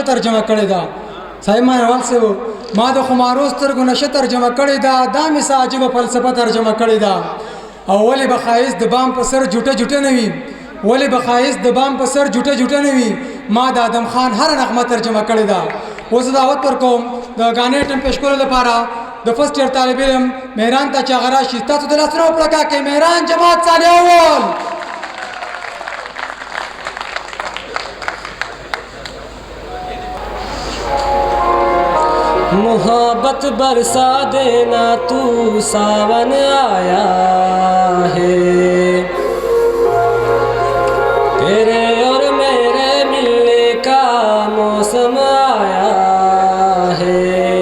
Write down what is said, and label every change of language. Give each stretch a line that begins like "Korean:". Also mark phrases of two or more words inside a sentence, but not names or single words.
Pashto: ترجمه کړې ده صحیح معنیوال صاحب ما د خمارو سترګو نشه ترجمه کړې ده دا مې څه عجیبه فلسفه ترجمه کړې ده او ولې به ښایست د بام په سر جوټه نه وي ولې به ښایست د بام په سر جوټه نه وي ما د آدم خان هر نغمه ترجمه کړې ده اوس دعوت ورکوم د غانې ټیم پیش کولو لپاره د
English: first year
Pashto: طالب علم مهران ته چې هغه راشي تاسو د لاسونو وپړکا کې مهران جماعت ثاني اول
Hindi: मोहब्बत बरसा देना तू सावन आया है तेरे और मेरे मिलने का मौसम आया है